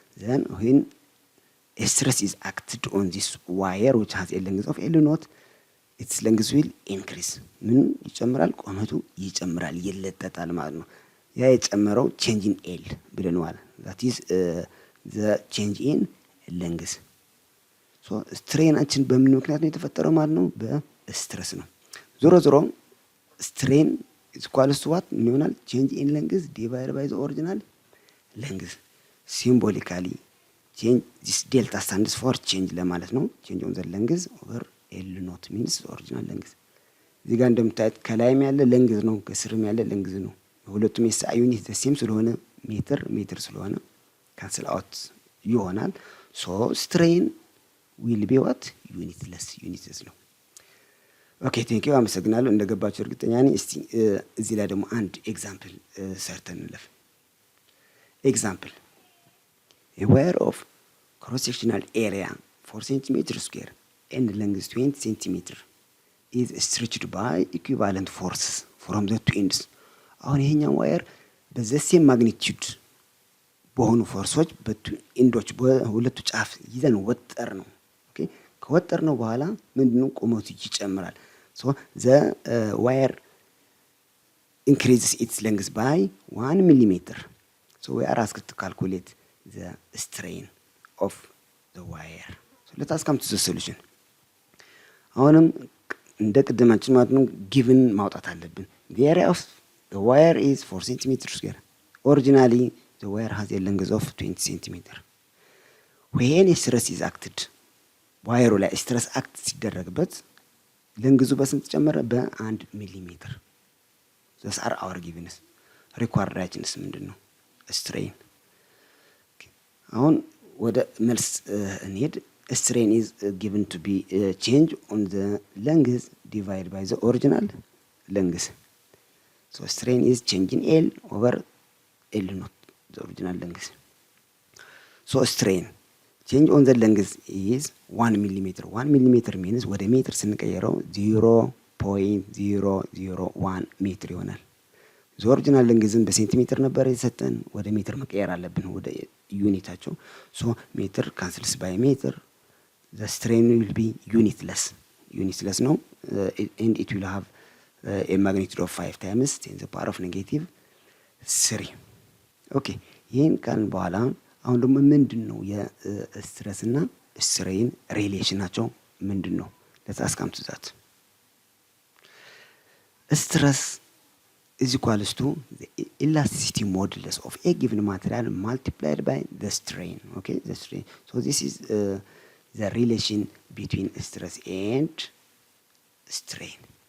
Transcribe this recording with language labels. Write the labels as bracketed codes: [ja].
[en] then when a stress is acted on this wire which has a length of L knot its length will increase. [am] ምን ይጨምራል? ቁመቱ ይጨምራል ይለጠጣል ማለት ነው። ያ የጨመረው [en] change in L [am] ብለናል። [en] that is the change in length. [am] so ስትሬናችን በምን ምክንያት ነው የተፈጠረው ማለት ነው? በስትረስ ነው። ዞሮ ዞሮ ስትሬን [en] is equal to what [am] ይሆናል? [en] change in length divided by the original length. symbolically change this delta stands for change [am] ለማለት ነው። [en] change on the length over L not means original length. [am] እዚህ ጋር እንደምታዩት ከላይም ያለ length ነው ከስርም ያለ length ነው። ሁለቱም የኤስአይ ዩኒት ዘሴም ስለሆነ ሜትር ስለሆነ ካንስል አውት ይሆናል። [en] ሶ ስትሬን ዊል ቢ ዋት ዩኒትለስ ዩኒትስ [am] ነው። [en] ኦኬ ቴንክ ዩ [am] አመሰግናለሁ። እንደገባችሁ እርግጠኛ ነኝ። እስቲ እዚህ ላይ ደግሞ አንድ ኤግዛምፕል ሰርተን እንለፍ። ኤግዛምፕል [en] a wire of cross-sectional area 4 centimeter square and length 20 centimeter is stretched by equivalent forces from the two ends። [am] አሁን ይሄኛው ዋየር በዘሴም ማግኒቲዩድ በሆኑ ፎርሶች ኢንዶች በሁለቱ ጫፍ ይዘን ወጠር ነው። ኦኬ ከወጠር ነው በኋላ ምንድነው ቁመቱ ይጨምራል። [en] ሶ ዘ ዋየር increases its length by 1 millimeter. So we are asked to calculate the strain of the wire. So let us come to the solution. [am] አሁንም እንደ ቅድማችን ማለት ነው [en] given [am] ማውጣት አለብን። [en] The area of the wire is 4 centimeter square. Originally the wire has a length of 20 centimeter. When a stress is acted [am] ዋየሩ ላይ ስትረስ አክት ሲደረግበት ለንግዙ በስንት ጨመረ? በ1 ሚሊሜትር። [en] those are our givens. requiredness [am] ምንድነው? [en] strain. [am] አሁን ወደ መልስ እንሄድ። [en] strain is given to be change on the length divided by the original length. So strain is change in L over L not the original length. So strain change on the length is 1 millimeter. 1 millimeter means [am] ወደ ሜትር ስንቀየረው 0.001 ሜትር ይሆናል። [en] the original length [am] በሴንቲሜትር ነበር የሰጠን፣ ወደ ሜትር መቀየር አለብን ወደ ዩኒታቸው። [en] so ሜትር cancels by ሜትር. the strain will be unitless ነው and it will have a magnitude of 5 times 10 to the power of negative 3. [am] ኦኬ ይሄን ካልን በኋላ አሁን ደግሞ ምንድነው የስትረስ እና ስትሬን ሪሌሽናቸው ምንድነው? [en] let's ask to that. Stress is equals to the elasticity modulus of a given material multiplied by the strain. Okay, the strain. So this is the relation between stress and strain.